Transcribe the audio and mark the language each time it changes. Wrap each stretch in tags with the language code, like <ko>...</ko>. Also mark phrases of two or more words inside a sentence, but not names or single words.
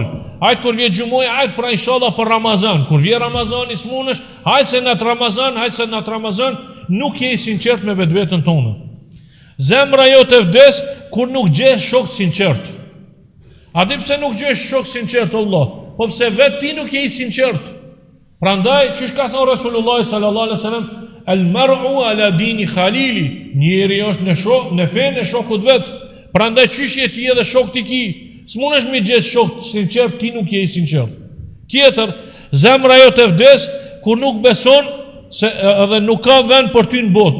<sq>Hajtë kur vjen gjumoj, hajtë pra inshallah për Ramazan. Kur vjen Ramazani smunesh, hajtë se nat Ramazan, nuk je i sinqert me vetveten tonë. Zemra jote vdes kur nuk gjesh shok sinqert. A di pse nuk gjesh shok sinqert Allah? Po pse vetë ti nuk je i sinqert. Prandaj, çish ka thënë Resulullah</sq> <ar>صلى الله عليه وسلم, المرء على دين خليله,</ar> <sq>njeri është në fenë e shokut vet. Prandaj çish je ti edhe shok ti ki? S'mundesh me gjesh shok sinqert, ti nuk je i sinqert. Tjetër, zemra jote vdes kur nuk beson se edhe nuk ka vend për ty në botë.</sq>